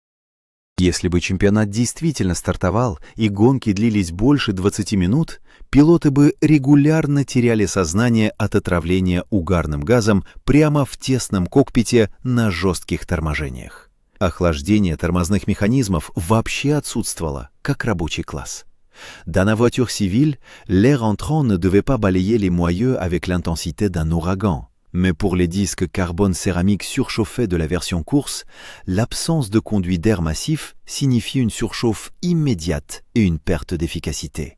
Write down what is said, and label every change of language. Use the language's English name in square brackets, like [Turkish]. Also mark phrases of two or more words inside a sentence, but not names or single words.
[Russian] Если бы чемпионат действительно стартовал и гонки длились больше 20 минут, пилоты бы регулярно теряли сознание от отравления угарным газом прямо в тесном кокпите на жестких торможениях. Охлаждение тормозных механизмов вообще отсутствовало, как рабочий класс. [French] Dans la voiture civile, l'air entrant ne devait pas balayer les moyeux avec l'intensité d'un ouragan. Mais pour les disques carbone céramique surchauffés de la version course, l'absence de conduit d'air massif signifie une surchauffe immédiate et une perte d'efficacité.